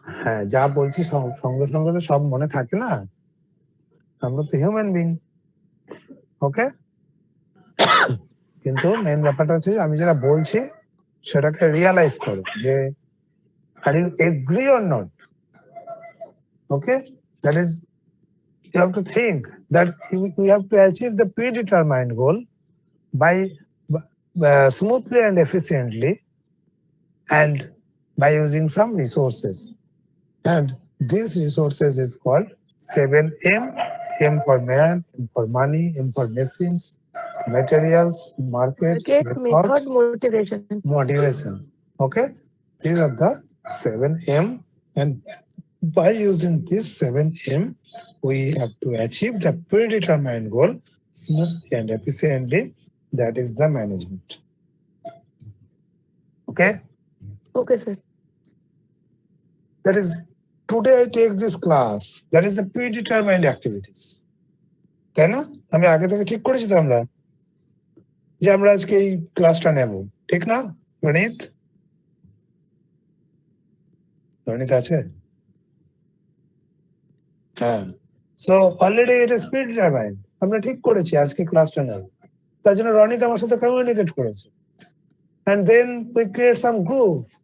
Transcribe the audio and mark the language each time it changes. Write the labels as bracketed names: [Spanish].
[Bangla] হ্যাঁ, যা বলছি সঙ্গে সঙ্গে তো সব মনে থাকে না, আমরা তো হিউম্যান বিং। ওকে? কিন্তু মেন ব্যাপারটা হচ্ছে আমি যেটা বলছি সেটাকে রিয়ালাইজ করো যে [English] Are you agree or not. Okay? That is, you have to think that we have to achieve the predetermined goal by smoothly and efficiently, and by using some resources, and these resources is called 7M. M for man, M for money, M for machines, materials, markets, market, method, methods, motivation. motivation. Okay, these are the 7M, and by using this 7M, we have to achieve the predetermined goal smoothly and efficiently. That is the management. Okay? Okay sir. That is, today I take this class. That is the predetermined activities. [Bangla] তাই না? আমি আগে থেকে ঠিক করেছি তো আমরা যে আমরা আজকে এই ক্লাসটা নেব, ঠিক না রনিত? রনিত আছে? হ্যাঁ, [English] so already it is predetermined, [Bangla] আমরা ঠিক করেছি আজকে ক্লাসটা নেব, তার জন্য রনিত আমার সাথে কমিউনিকেট করেছে, [English] and then we create some group.